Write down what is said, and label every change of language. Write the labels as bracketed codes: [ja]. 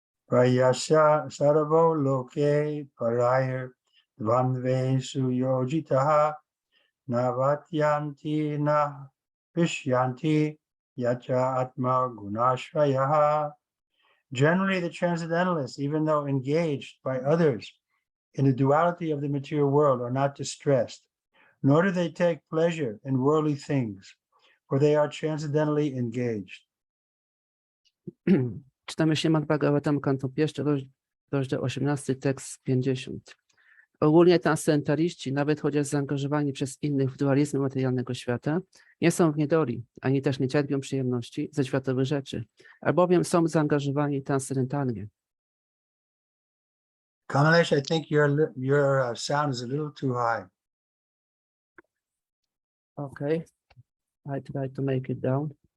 [sa] Prayasya sarvo loke paraya dvandve suyojitaha navatyanti na vishyanti yacha atma gunashvayaha. [en] Generally, the transcendentalists, even though engaged by others in the duality of the material world, are not distressed, nor do they take pleasure in worldly things, for they are transcendentally engaged. [pl] Czytamy Śrimad Bhagavatam, kanto pierwszy, rozdział 18, tekst 50. Ogólnie transcendentaliści, nawet chociaż zaangażowani przez innych w dualizm materialnego świata, nie są w niedoli, ani też nie cierpią przyjemności ze światowych rzeczy, albowiem są zaangażowani transcendentalnie. [en] Kamalesh, I think your sound is a little too high. Okay, I try to make it down.